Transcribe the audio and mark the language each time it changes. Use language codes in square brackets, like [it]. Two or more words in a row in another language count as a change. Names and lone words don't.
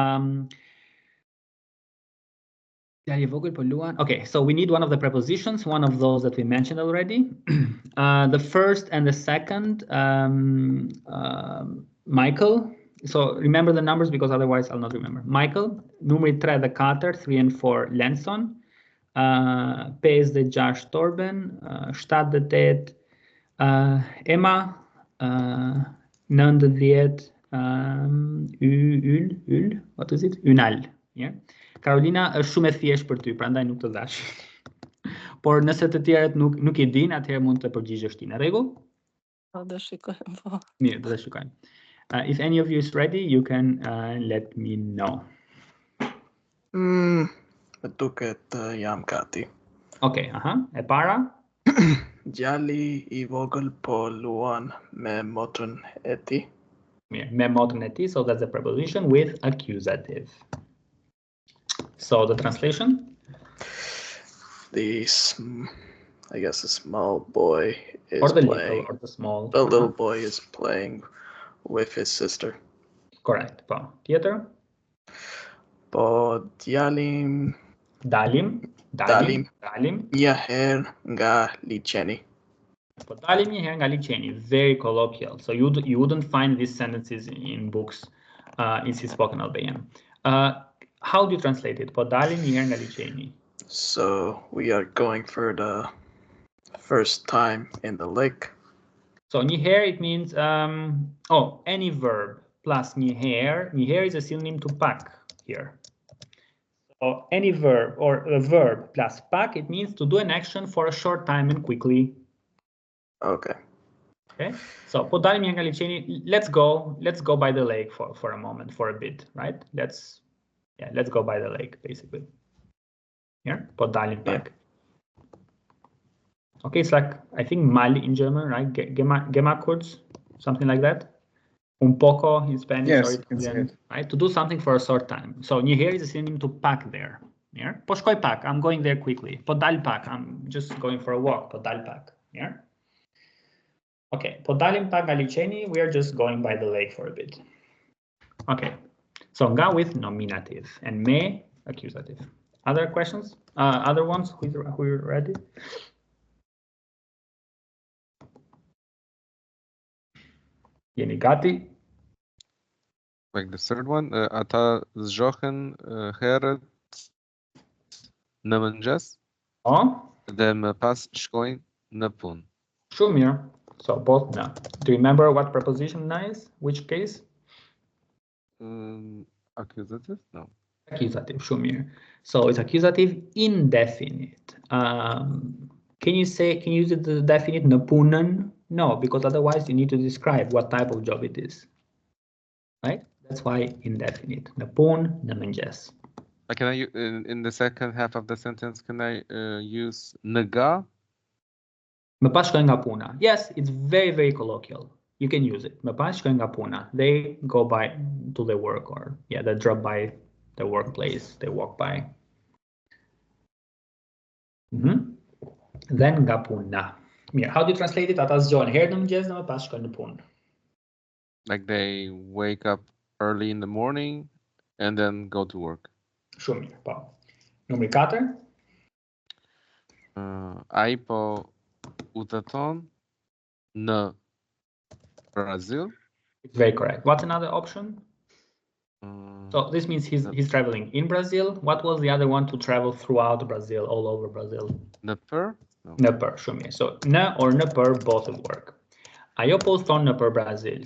[en] Okay, so we need one of the prepositions, one of those that we mentioned already. The first and the second, Michael. So remember the numbers because otherwise I'll not remember. Michael, [sq] numri 3 dhe 4, 3 and 4, Lenson. [en] 5 dhe 6 Torben, 7 dhe 8 Emma, 9 dhe 10 what is it? Unal. Yeah. [sq] Carolina është shumë e thjeshtë për ty, prandaj nuk të dash. Por nëse të tjerët nuk i din, atëherë mund të përgjigjesh ti. Në rregull? Po, do shikojmë po. Mirë, do të shikojmë. [en] If any of you is ready, you can let me know. [sq] Duket jam gati. Okay, e para? Djali I vogël po luan me motrën e tij. Mirë, me motrën e tij, [en] so that's a preposition with accusative. So the translation? I guess a small boy is or the playing. little or the small. The little boy is playing with his sister. Correct. [sq] Po tjetër? Po dalim një herë nga liçeni. Po dalim një herë nga liçeni. [en] Very colloquial. So you wouldn't find these sentences in books in spoken Albanian. How do you translate it? [sq] Po dalim një herë nga liçeni. [en] So we are going for the first time in the lake. So [sq] një herë [en] it means any verb plus [sq] një herë. Një herë [en] is a synonym to pak here. So any verb or a verb plus pak, it means to do an action for a short time and quickly. Okay. Okay. [sq] So po dalim një nga liçeni. [en] Let's go by the lake for a moment, for a bit, right? Let's go by the lake basically. Here, [sq] po dalim pak. [en] Okay, it's like I think mal in German, right? [de] Geh kurz, [en] something like that. [es] Un poco [en] in Spanish, yes, or Italian, right? To do something for a short time. So [sq] një herë [en] is a synonym to pack there. Yeah? [sq] Po shkoj pak, [en] I'm going there quickly. [sq] Po dal pak, [en] I'm just going for a walk. [sq] Po dal pak. Yeah? Okay, po dalim pak nga liçeni, [en] we are just going by the lake for a bit. Okay, so nga with nominative and me accusative. Other questions? Other ones? Who are ready? [sq] Jeni gati? [en] Like the third one, [sq] ata zgjohen herët në mëngjes dhe më pas shkojnë në punë. Shumë mirë. [en] So both na. Do you remember what preposition na is? Which case? Accusative? No. Accusative. [sq] Shumë mirë. [en] So it's accusative indefinite. Can you use the definite [sq] në punën? [en] No, because otherwise you need to describe what type of job it is. Right? That's why indefinite. [sq] Në punë, në mëngjes. [en] Can I in the second half of the sentence? Can I use [sq] në ga? Më pas shkojnë nga puna. [en] Yes, it's very colloquial. You can use it. [sq] Më pas shkojnë nga puna. [en] They go by to their work, or yeah, they drop by the workplace. They walk by. Then [sq] nga puna. Mirë, [en] how do you translate it? [sq] Ata zgjohen herë në mëngjes dhe më pas shkojnë në punë. [en] Like they wake up early in the morning and then go to work. [sq] Shumë mirë, po. Numri 4. Ai po udhëton në Brazil. [en] It's very correct. What's another option? So this means he's traveling in Brazil. What was the other one? To travel throughout Brazil, all over Brazil. [sq] Në për? [en] No. [sq] Në për, shumë mirë. [en] So në or [sq] në për [en] both will work. [sq] Ajo po udhëton në për Brazil.